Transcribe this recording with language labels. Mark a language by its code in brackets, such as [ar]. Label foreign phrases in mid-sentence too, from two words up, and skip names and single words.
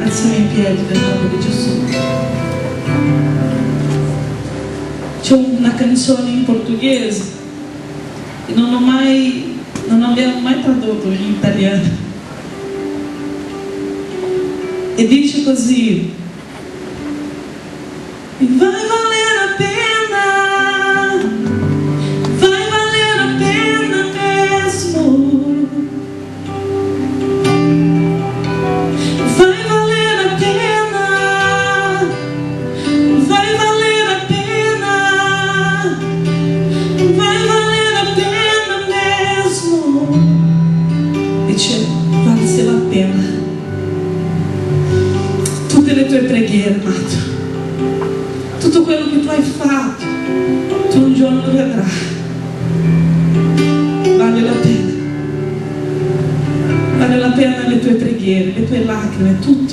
[it] Alziamo in piedi nel nome di Gesù. una canzone in portoghese e non abbiamo mai tradotto in italiano, e dice così: [pt] vai valer a pena, vai valer a pena mesmo, vai valer a pena, vai valer a pena, vai valer a pena mesmo. [it] Dice, valse la pena. Tutte le tue preghiere, amato, tutto quello che tu hai fatto, tu un giorno lo vedrai. Vale la pena. Vale la pena le tue preghiere, le tue lacrime, tutto.